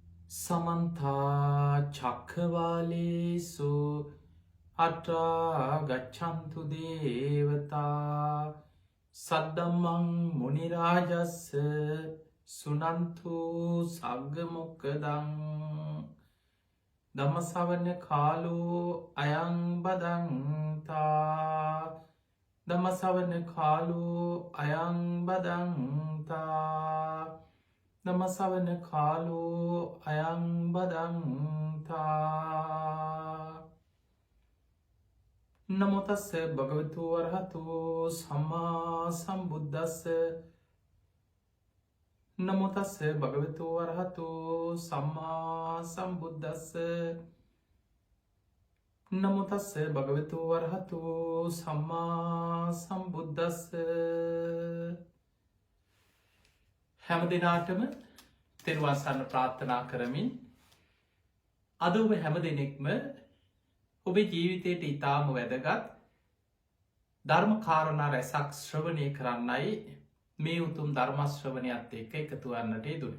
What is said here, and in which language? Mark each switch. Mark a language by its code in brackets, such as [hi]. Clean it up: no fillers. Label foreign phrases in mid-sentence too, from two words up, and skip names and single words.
[pi] සමන්තා චක්කවාලේසු අට්‍රා ගච්ඡන්තු දේවතා සද්දම්මං මුනිරාජස්ස සුනන්තු සග්ගමොක්කදං ධම්මසවන කාලෝ අයං බදන්තා ධම්මසවන කාලෝ අයං බදන්තා නමසවන කාලෝ අයං බදන්තා නමෝතස්ස භගවතු වරහතු සම්මා සම්බුද්දස්ස නමෝතස්ස භගවතු වරහතු සම්මා සම්බුද්දස්ස නමෝතස්ස භගවතු වරහතු සම්මා සම්බුද්දස්ස [si] හැම දෙනාටම තෙරුවන් සරණ ප්‍රාර්ථනා කරමින් අද ඔබ හැම දෙනෙක්ම ඔබේ ජීවිතයට ඉතාම වැදගත් ධර්ම කාරණා රැසක් ශ්‍රවණය කරන්නයි මේ උතුම් ධර්ම ශ්‍රවණයත් එක්ක එකතු වන්නට යෙදුනේ.